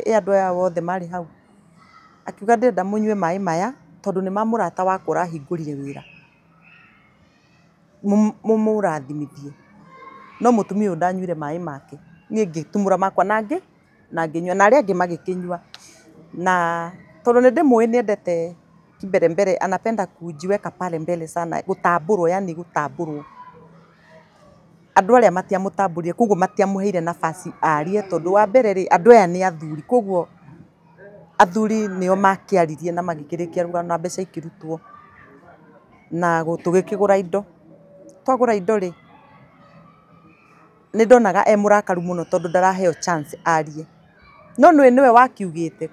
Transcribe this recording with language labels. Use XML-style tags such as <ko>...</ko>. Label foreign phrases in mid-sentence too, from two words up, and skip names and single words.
<ki>Andũ aya othe marĩ hau, akiuga ndĩrenda mũnyue maĩ maya tondũ nĩ ma mũrata wakwa ũrahingũrire wĩra, mũmũrathimithie. No mũtumia ũyũ ndanyuire maĩ make, niĩ ngĩtumũra makwa na ngĩnyua na arĩa angĩ magĩkĩnyua. Na tondũ nĩ ndĩmũĩ nĩ endete kimbelembele,</ki> <sw>anapenda kujiweka pale mbele sana,</sw> <ki>gũtambũrwo, yani gũtambũrwo. Andũ arĩa matiamũtambũrire koguo matiamũheire nafasi arie tondũ wa mbere rĩ andũ aya nĩ athuri, koguo athuri nĩo makĩaririe na magĩkĩrĩkia rũgano na mbeca ikĩrutwo na tũgĩkĩgũra indo. Twagũra indo rĩ nĩ ndonaga mũrakaru mũno tondũ ndaraheo chance arie, no nĩwe wakiugĩte.</ki>